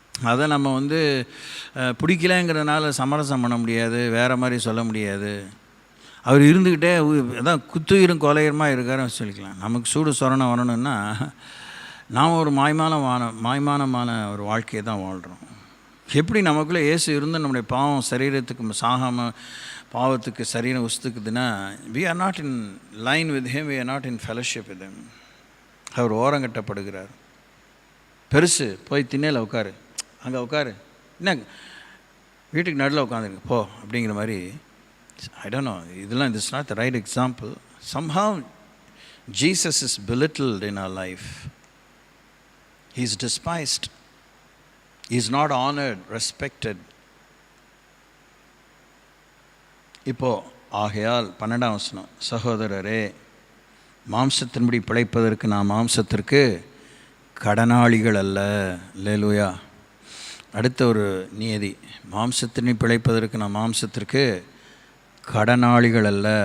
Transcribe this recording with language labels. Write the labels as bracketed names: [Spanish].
[Tamil] அதை நம்ம வந்து பிடிக்கலைங்கிறதுனால சமரசம் பண்ண முடியாது, வேறு மாதிரி சொல்ல முடியாது. அவர் இருந்துக்கிட்டே அதான் குத்துயிரும் கொலையுரமா இருக்காருன்னு சொல்லிக்கலாம். நமக்கு சூடு சொரணம் வரணும்னா நாம் ஒரு மாய்மானமான ஒரு வாழ்க்கையை தான் வாழ்கிறோம். எப்படி நமக்குள்ளே இயேசு இருந்து நம்முடைய பாவம் சரீரத்துக்கு சாகாமல் பாவத்துக்கு சரீரம் உசுத்துக்குதுன்னா, [English] we are not in line with him, we are not in fellowship with him. [Tamil] அவர் ஓரங்கட்டப்படுகிறார். பெருசு போய் திண்ணையில் உட்காரு, அங்கே உட்காரு, என்ன வீட்டுக்கு நடுவில் உட்காந்துருக்கு போ அப்படிங்கிற மாதிரி. [English] I don't know, [Tamil] இதெல்லாம் [English] this is not the right example. Somehow Jesus is belittled in our life. He is despised. He is not honored, respected. [Tamil] இப்போ ஆகையால் 12ஆம் வசனம், சகோதரரே மாம்சத்தின்படி பிழைப்பதற்கு நாம் மாம்சத்திற்கு கடனாளிகள் அல்ல. அல்லேலூயா. அடுத்த ஒரு நியதி, மாம்சத்தினை பிழைப்பதற்கு நாம் மாம்சத்திற்கு கடனாளிகள் அல்ல.